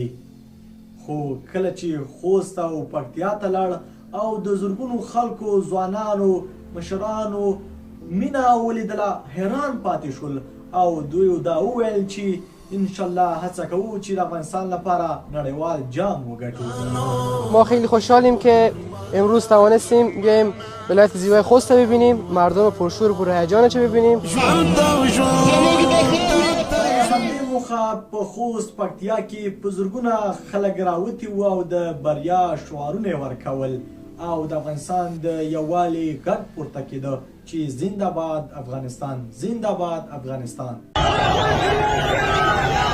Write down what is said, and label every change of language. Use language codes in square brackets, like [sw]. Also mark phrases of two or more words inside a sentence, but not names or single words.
[ps] خو کله چې خوست او پکتیا ته لاړ او د زرګونو خلکو، ځوانانو، مشرانو مینه ولیدله، حیران پاتې شول او دوی دا وویل چې انشالله هڅه کوو چې د افغانستان لپاره نړیوال جام وګټو. [fa] ما خیلی خوشحالیم که امروز توانستیم بیایم ولایت زیبای خوست رو ببینیم، مردم پرشور و پرهیجانش رو ببینیم. [ps] په خوست پکتیا کې په زرګونه خلک راوتي وو او د بریا شعارونه ورکول او د افغانستان د یووالي غږ پورته کېده چې [fa] زنده باد افغانستان، زنده باد افغانستان.